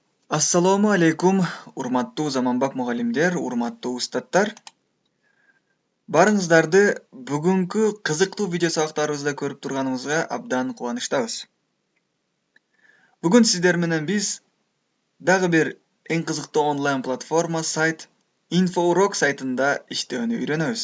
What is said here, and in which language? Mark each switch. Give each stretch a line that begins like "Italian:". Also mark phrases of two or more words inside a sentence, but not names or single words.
Arabic: السلام عليكم,
Kyrgyz: урматтуу заманбап мугалимдер, урматтуу устаттар. Барыңыздарды бүгүнкү кызыктуу видео сабактарыбызда көрүп турганыбызга абдан кубанычтабыз. Бүгүн сиздер менен биз дагы бир эң кызыктуу онлайн платформа сайт InfoUrok сайтында иштөөнү үйрөнөбүз.